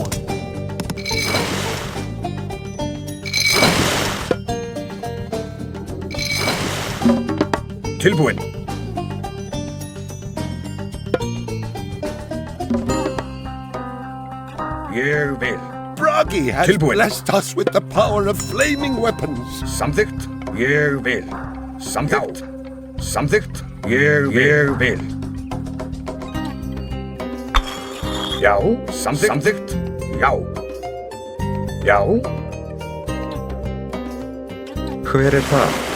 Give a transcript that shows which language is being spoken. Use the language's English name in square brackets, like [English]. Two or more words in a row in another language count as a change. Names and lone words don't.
[Icelandic] Tilbúin. Ég vil. [English] Bragi has [Icelandic] Tilbúin. [English] blessed us with the power of flaming weapons. [Icelandic] Samþykkt. Ég vil. Samþykkt. Samþykkt. Ég vil. Já. Samþykkt. Samþykkt. Já. Já. Hver er það?